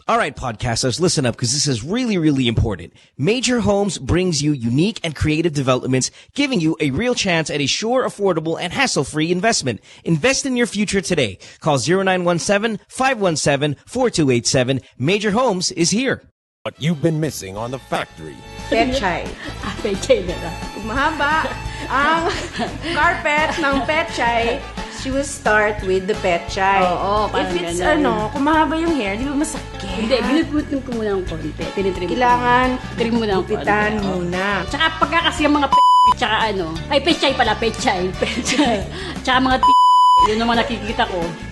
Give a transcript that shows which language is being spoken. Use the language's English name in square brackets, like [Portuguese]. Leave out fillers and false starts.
[English] All right, podcasters, listen up because this is really, really important. Major Homes brings you unique and creative developments, giving you a real chance at a sure, affordable, and hassle-free investment. Invest in your future today. Call 0917-517-4287. Major Homes is here. What you've been missing on The Factory. [Filipino] Pechay. Pechay na lang. Mahaba ang carpet ng Pechay. [English] She will start with the Pechay. [Filipino] Oo, [English] if it's [Filipino] kung mahaba yung hair, di ba masakit? Hindi, binuputin ko muna ng konti. Tinitrim ko. Kailangan trim mo ng gupitan muna. Tsaka pagka kasi yung mga tsaka Pechay pala, Pechay. Tsaka mga yun ang mga nakikita ko.